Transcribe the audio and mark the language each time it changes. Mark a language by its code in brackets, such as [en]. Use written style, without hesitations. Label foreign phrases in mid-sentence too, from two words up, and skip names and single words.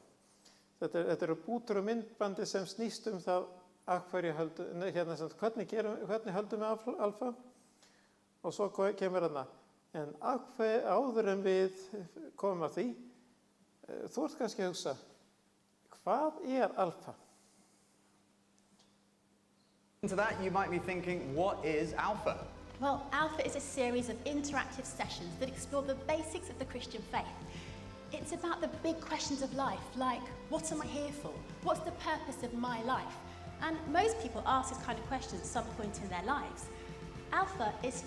[is] Þetta eru bútur og myndbandi sem snýst það af hverju höldum, hvernig höldum við alfa og svo kemur þarna. En áður en við komum að því, þú ert kannski að hugsa, hvað alfa? [en] Into that, you might be thinking, what is Alpha? Well, Alpha is a series of interactive sessions that explore the basics of the Christian faith. It's about the big questions of life, like, what am I here for? What's the purpose of my life? And most people ask this kind of question at some point in their lives.